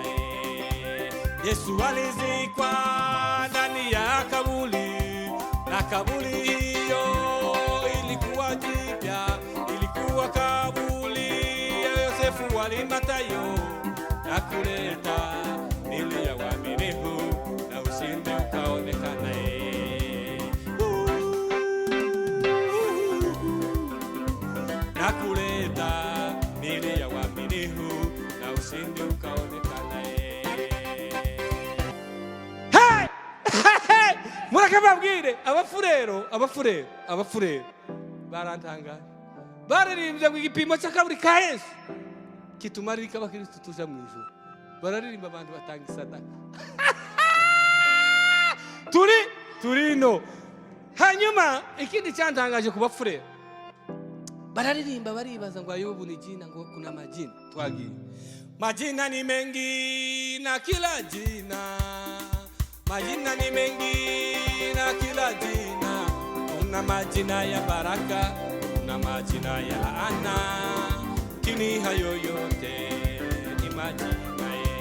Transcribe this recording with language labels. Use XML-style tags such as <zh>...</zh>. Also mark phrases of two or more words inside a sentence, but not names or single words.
<sw>Yesu alizikwa ndani ya kaburi, na kaburi hiyo ilikuwa jipya, ilikuwa kaburi ya Yosefu wa Arimathayo, na kuleta miili ya waaminifu na ushindi ukaonekana. Na kuleta miili ya waaminifu na ushindi ukaonekana.</sw> <rw>Murakababwire abafurero barantanga baririmbye ngo igipimo cy'akaburi ka Yesu kitumarika abakristo tuja mu ijuru. Bararirimba abantu batanga isadaka. turino. Hanyuma ikindi cyantangaje ku bafurero, bararirimba baribaza ngo</rw> <sw>Ayubu ni jina,</sw> <rw>ngo</rw> <sw>kuna majina. Twagiye majina ni mengi na kila jina, majina ni mengi na kila jina. Kuna majina ya baraka, kuna majina ya laana, kini hayo yote ni majina.</sw>